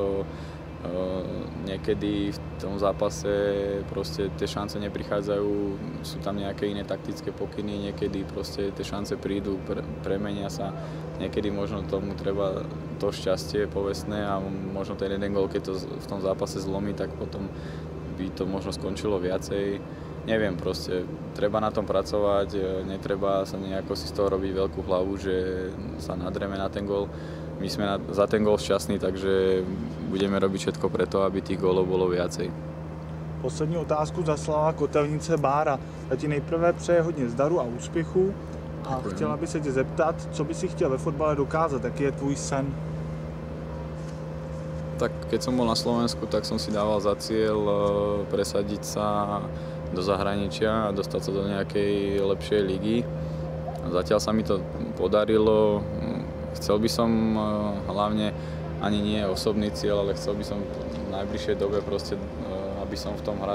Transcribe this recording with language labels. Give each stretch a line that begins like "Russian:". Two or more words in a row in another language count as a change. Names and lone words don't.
Slovak: Niekedy v tom zápase proste tie šance neprichádzajú, sú tam nejaké iné taktické pokyny, niekedy proste tie šance prídu, premenia sa, niekedy možno tomu treba to šťastie povestné a možno ten jeden gól, keď to v tom zápase zlomí, tak potom by to možno skončilo viacej. Neviem, proste treba na tom pracovať, netreba sa nejako si z toho robiť veľkú hlavu, že sa nadrieme na ten gól. My sme za ten gól šťastní, takže budeme robiť všetko preto, aby tých gólov bolo viacej.
Czech: Poslední otázku zaslala Kotelnice Bára. Já ti nejprve přeje hodně zdaru a úspěchu a Děkujem. chtěla by se tě zeptat, co by si chtěl ve fotbale dokázat, jaký je tvůj sen?
Slovak: Tak keď som bol na Slovensku, tak som si dával za cieľ presadiť sa do zahraničia a dostať sa do nejakej lepšej ligy. Zatiaľ sa mi to podarilo. Chcel by som hlavne ani nie osobný cieľ, ale chcel by som v najbližšej dobe proste, aby som v tom